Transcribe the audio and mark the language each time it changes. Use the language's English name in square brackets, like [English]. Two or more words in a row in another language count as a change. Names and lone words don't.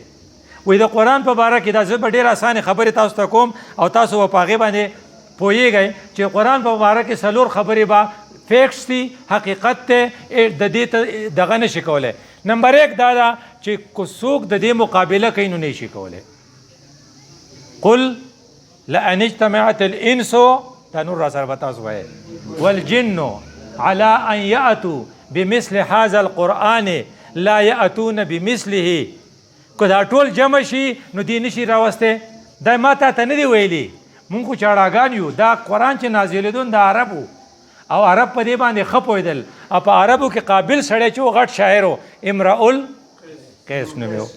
[Pashto] وایي د قرآن په باره کې دا زه به ډېر اسانې خبرې تاسو ته کوم او تاسو به په هغې باندې پوهیږئ چې قرآن په باره کې 4 خبرې به فیکټس دي، حقیقت دی، د دې ته دغه نشي کولی. نمبر 1 دا ده چې که څوک د دې مقابله کوي نو نه شي کولی. [Arabic] قل لأن اجتمعت الانس، [Pashto] دا نور را سره به تاسو وایئ، [Arabic] والجن على ان یأتوا بمثل هذا القرآن لا یأتون بمثله. [Pashto] که دا ټول جمع شي نو دی نشي راوستی. دا ما تا ته نه دی ویلي، مونږ خو چاړاګان یو. دا قرآن چې نازلېدون د عربو او عرب په دې باندې ښه پوهېدل او په عربو کې قابل سړی چې و غټ شاعر و، امرؤ القیس نوم یې.